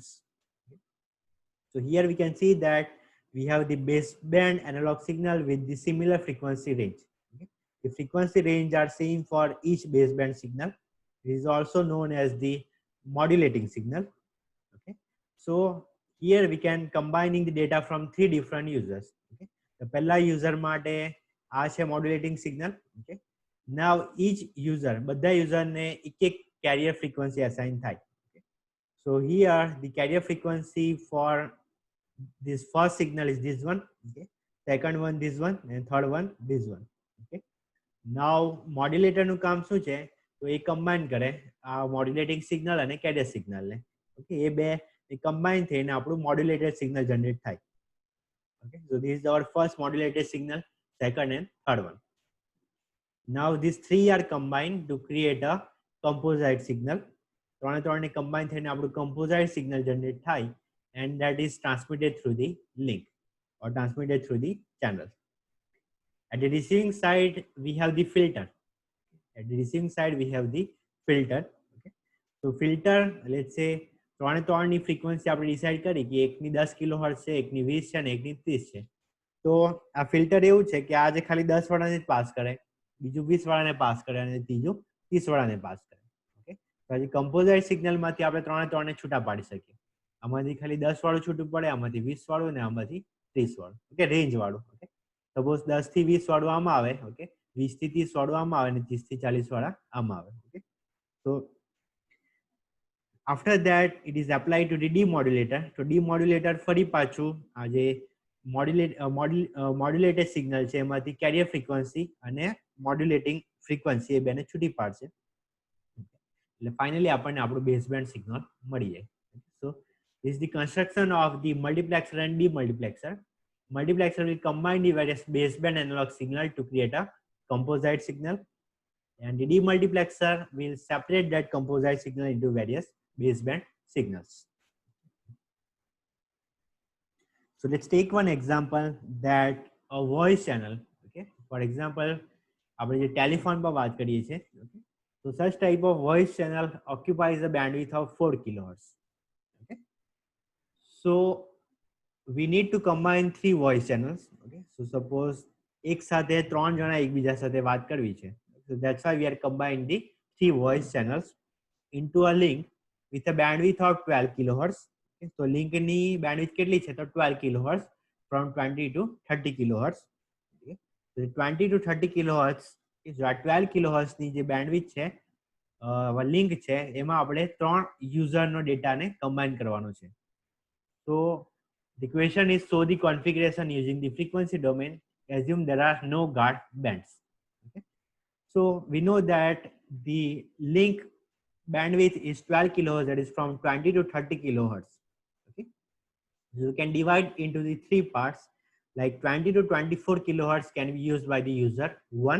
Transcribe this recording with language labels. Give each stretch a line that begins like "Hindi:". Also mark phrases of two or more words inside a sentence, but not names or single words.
English: So here we can see that we have the baseband analog signal with the similar frequency range. Okay? The frequency range are same for each baseband signal. It is also known as the modulating signal. Okay, so here we can combining the data from three different users. Okay, the પહેલા user
Gujarati: માટે આ છે
English: modulating signal. Okay, now each user,
Gujarati: બધા user ને એક
English: carrier frequency assign
Gujarati: થાય.
English: Okay, so here the carrier frequency for this first signal is this one. Okay, second one this one, and third one this one. Okay, now modulator
Gujarati: નું કામ શું છે? તો એ combine કરે આ
English: modulating signal
Gujarati: અને
English: carrier signal
Gujarati: ને. Okay, એ બે combine થઈને આપણું
English: modulated signal generate
Gujarati: થાય.
English: Okay, so this is our first modulated signal, second and third one. Now these three are combined to create a composite signal.
Gujarati: ત્રણે combine થઈને આપણું composite signal generate થાય,
English: and that is transmitted through the link or transmitted through the channel. At the receiving side we have the filter. At the receiving side we have the filter. Okay, so filter, let's say
Gujarati: ત્રણે ફ્રીક્વન્સી આપણે ડિસાઈડ કરી કે એકની 10 કિલોહર્ટ્ઝ છે, એકની 20 છે અને એકની 30 છે. તો આ ફિલ્ટર એવું છે કે આજે ખાલી 10 વાળાને જ પાસ કરે, બીજું 20 વાળાને પાસ કરે અને ત્રીજું 30 વાળાને પાસ કરે. ઓકે, તો આજે કમ્પોઝાઇટ સિગ્નલમાંથી આપણે ત્રણે છૂટા પાડી શકીએ. આમાંથી ખાલી 10 વાળું છૂટું પડે, આમાંથી 20 વાળું ને આમાંથી 30 વાળું. ઓકે, રેન્જ વાળું. ઓકે, સપોઝ 10 થી 20 વાળું આમાં આવે. ઓકે, 20 થી 30 વાળું આમાં આવે અને 30 થી 40 વાળા આમાં આવે. ઓકે,
English: so after that it is applied to the demodulator.
Gujarati: તો demodulator ફરી પાછું આ જે મોડ્યુલેટેડ સિગ્નલ છે એમાંથી કેરિયર ફ્રીક્વન્સી અને મોડ્યુલેટિંગ ફ્રીક્વન્સી એ બેને છૂટી પાડશે. એટલે ફાઇનલી આપણને આપણું બેઝબેન્ડ સિગ્નલ મળી જાય.
English: સો this is the construction of the multiplexer and demultiplexer. Multiplexer will combine the various baseband analog signal to create a composite signal, and the demultiplexer will separate that composite signal into various baseband signals. So let's take one example, that a voice channel. Okay, for example,
Gujarati: આપણે જે ટેલિફોન પર વાત કરીએ છીએ.
English: Okay, so such type of voice channel occupies a bandwidth of 4 kilohertz. Okay, so we need to combine 3 voice channels. Okay, so suppose
Gujarati: એક સાથે 3 જણા એકબીજા સાથે વાત કરવી છે.
English: So that's why we are combining the 3 voice channels into a link with a bandwidth of 12 kilohertz. Okay, so link ની bandwidth
Gujarati: કેટલી છે?
English: તો 12 kilohertz from 20 to 30 kilohertz. Okay, so 20 to 30 kilohertz is 12 kilohertz
Gujarati: ની જે bandwidth છે, લિંક છે, એમાં આપણે 3 યુઝરનો ડેટાને કમ્બાઈન કરવાનો છે.
English: So the question is, show the configuration using the frequency domain. Assume there are no guard bands. Okay, so we know that the link bandwidth is 12 kilohertz, that is from 20 to 30 kilohertz. Okay, so you can divide into the 3 parts, like 20 to 24 kilohertz can be used by the user 1.